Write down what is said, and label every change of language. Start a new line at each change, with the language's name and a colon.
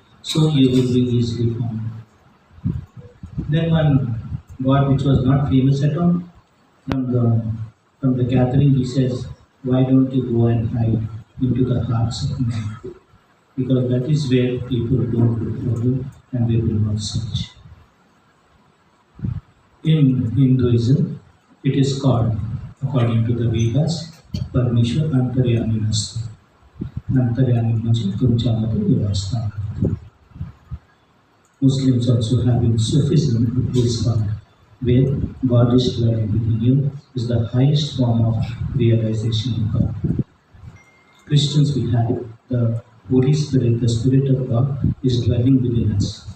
English: So you will be easily found. Then one God which was not famous at all, from the gathering he says, why don't you go and hide into the hearts of men? Because that is where people don't look for you and they will not search. In Hinduism, it is called, according to the Vedas, Parmeshwar Antaryami Nastu.
Marathi: Antaryami म्हणजे तुमच्यामध्ये निवासस्थान करतो.
English: Muslims also have in Sufism a place called where God is dwelling within you is the highest form of realization of God. Christians we have the Holy Spirit, the Spirit of God is dwelling within us.